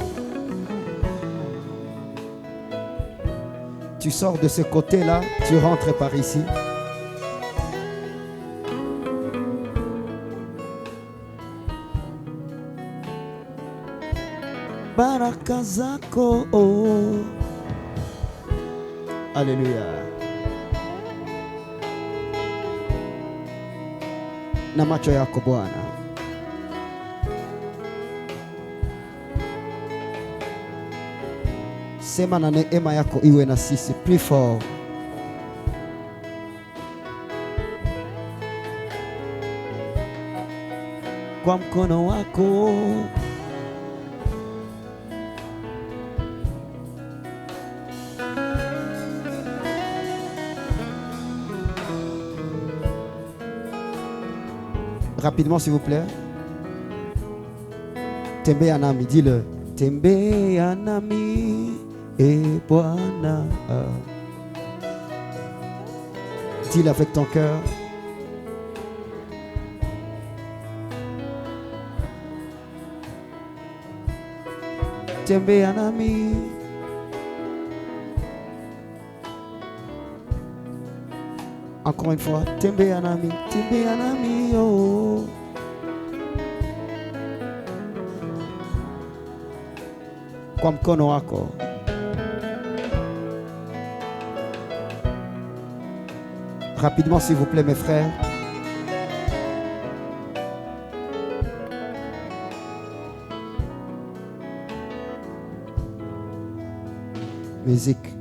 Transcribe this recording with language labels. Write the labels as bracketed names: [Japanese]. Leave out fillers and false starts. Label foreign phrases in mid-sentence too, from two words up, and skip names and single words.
[French] Tu sors de ce côté-là, tu rentres par ici. [Swahili] Barakazako. Alléluia. Na macho yako Bwana. Sema na neema yako iwe na sisi. [French] Plus fort. [Swahili] Kwa mkono wako. [French] Rapidement s'il vous plaît. [Swahili] Tembea nami, [French] dis-le. [Swahili] Tembea nami. [French] Et Bwana, dis-le avec ton cœur. [Swahili] Tembea nami. [French] Encore une fois, [Swahili] tembea nami, oh. Kwa mkono wako. [French] Rapidement, s'il vous plaît, mes frères. Musique.